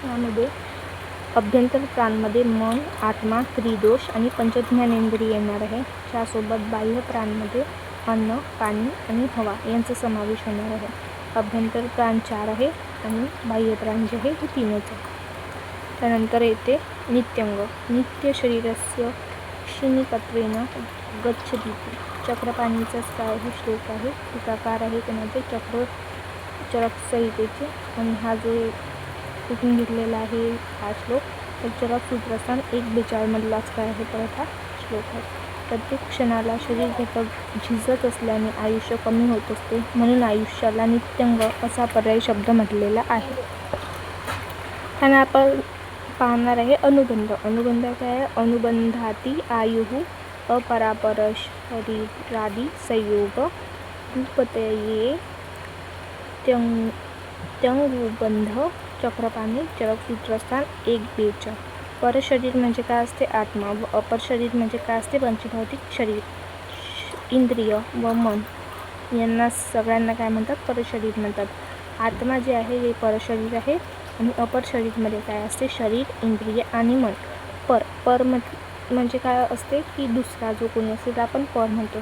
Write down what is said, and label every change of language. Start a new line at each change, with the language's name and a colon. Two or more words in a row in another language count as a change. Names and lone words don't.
Marathi: यामध्ये अभ्यंतर प्राणमध्ये मन, आत्मा, त्रिदोष आणि पंचज्ञानेंद्रिय येणार आहे. त्यासोबत बाह्य प्राणमध्ये अन्न, पाणी आणि हवा यांचा समावेश होणार आहे. अभ्यंतर प्राण 4 आहे आणि बाह्य प्राण जे आहे हे 3च आहे. त्यानंतर येते नित्यंग.
Sanskrit: नित्य शरीरस्य क्षीणिकत्वेन गच्छति.
Marathi: चक्रपाणीचाच काय हे श्लोक आहे, टीकाकार आहे कोणाचे चरक संहितेचे. आणि हा जो कुठून घेतलेला आहे हा श्लोक, तर चरक सूत्रस्थान 1:42 मधलाच काय आहे परत हा श्लोक आहे. प्रत्येक क्षणाला शरीर घटक झिजत असल्याने आयुष्य कमी होत असते, म्हणून आयुष्याला नित्यंग असा पर्यायी शब्द म्हटलेला आहे. आणि आपण पाहणार आहे अनुबंध. अनुबंध काय आहे?
Sanskrit: अनुबंधाती आयुः अपरापर शरीरादि संयोग रूपतये त्यंगुबंध.
Marathi: चक्रपाणी चरक सूत्रस्थान 1:42. परशरीर म्हणजे काय असते? आत्मा. व अपर शरीर म्हणजे काय असते? पंचभौतिक शरीर, इंद्रिय व मन यांना सगळ्यांना काय म्हणतात? परशरीर म्हणतात. आत्मा जे आहे हे परशरीर आहे आणि अपर शरीरमध्ये काय असते? शरीर, इंद्रिय आणि मन. पर म्हणजे काय असते की दुसरा जो कोणी असेल तर आपण पर म्हणतो.